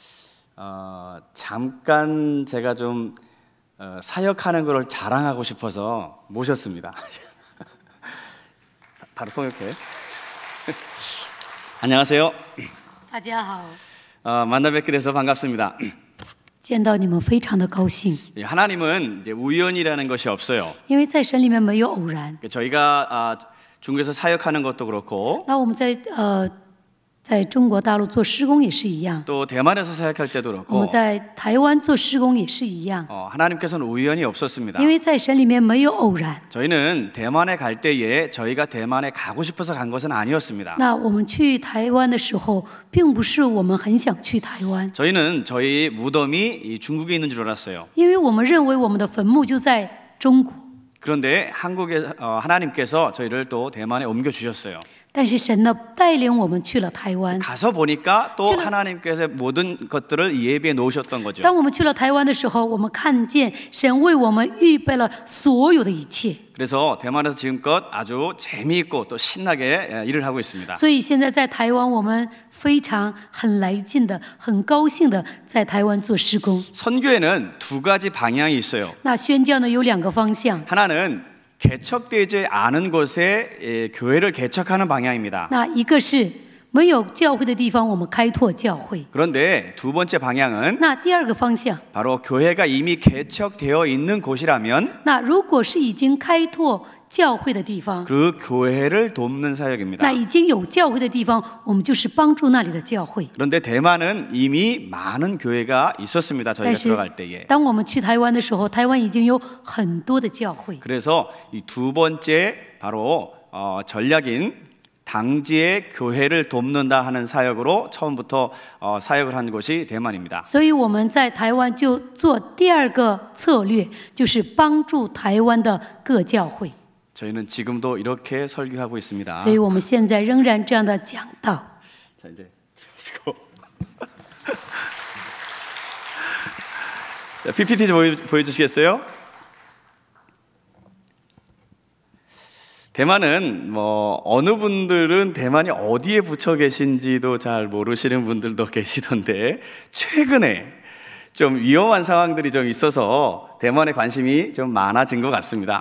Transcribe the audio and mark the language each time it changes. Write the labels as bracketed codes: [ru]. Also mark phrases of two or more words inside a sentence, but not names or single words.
[ko] 잠깐 제가 좀 사역하는 걸 자랑하고 싶어서 모셨습니다. 바로 통역해. 안녕하세요. [zh] 大家好， [ko] 만나 뵙게 돼서 반갑습니다. [zh] 见到你们非常的高兴， [ko] 하나님은 이제 우연이라는 것이 없어요. [zh] 因为在神里面没有偶然。 [ko] 저희가 중국에서 사역하는 것도 그렇고 [zh] 那我们在中国大陆做施工也是一样， [ko] 또 대만에서 사역할 때도 [zh] 我 [ko] 그렇고 [zh] 们在台湾做施工也是一样， [ko] 하나님께서는 우연이 없었습니다. [zh] 因为在神里面没有偶然。 [ko] 저희는 대만에 갈 때에 저희가 대만에 가고 싶어서 간 것은 아니었습니다. [zh] 那我们去台湾的时候，并不是我们很想去台湾， [ko] 저희는 저희 무덤이 이 중국에 있는 줄 알았어요. [zh] 因为我们认为我们的坟墓就在中国。 [ko] 그런데 한국에 하나님께서 저희를 또 대만에 옮겨 주셨어요. [zh] 但是神呢带领我们去了台湾。 [ko] 가서 보니까 또 하나님께서 모든 것들을 예비해 놓으셨던 거죠. [zh] 当我们去了台湾的时候，我们看见神为我们预备了所有的一切。 [ko] 그래서 대만에서 지금껏 아주 재미있고 또 신나게 일을 하고 있습니다. [zh] 所以现在在台湾，我们非常很来劲的、很高兴的在台湾做施工。 [ko] 선교에는 두 가지 방향이 있어요. [zh] 那宣教呢有两个方向， [ko] 하나는 개척되지 않은 곳에 교회를 개척하는 방향입니다. [zh] 那一个是没有教会的地方，我们开拓教会。 [ko] 그런데 두 번째 방향은 [zh] 那第二个方向， [ko] 바로 교회가 이미 개척되어 있는 곳이라면 [zh] 那如果是已经开拓教会的地方， [ko] 그 교회를 돕는 사역입니다. [zh] 那已经有教会的地方，我们就是帮助那里的教会。 [ko] 그런데 대만은 이미 많은 교회가 있었습니다. 저희가 [zh] 但是 [ko] 들어갈 때에. [zh] 当我们去台湾的时候，台湾已经有很多的教会。 [ko] 그래서 이 두 번째 바로 전략인 당지의 교회를 돕는다 하는 사역으로 처음부터 사역을 한 곳이 대만입니다. [zh] 所以我们在台湾就做第二个策略，就是帮助台湾的各教会。 [ko] 저희는 지금도 이렇게 설교하고 있습니다. [zh] 所以我们现在仍然这样的讲道。 [ko] 자, 이제 PPT 좀 보여주시겠어요? 대만은 어느 분들은 대만이 어디에 붙여 계신지도 잘 모르시는 분들도 계시던데 최근에 좀 위험한 상황들이 좀 있어서 대만에 관심이 좀 많아진 것 같습니다.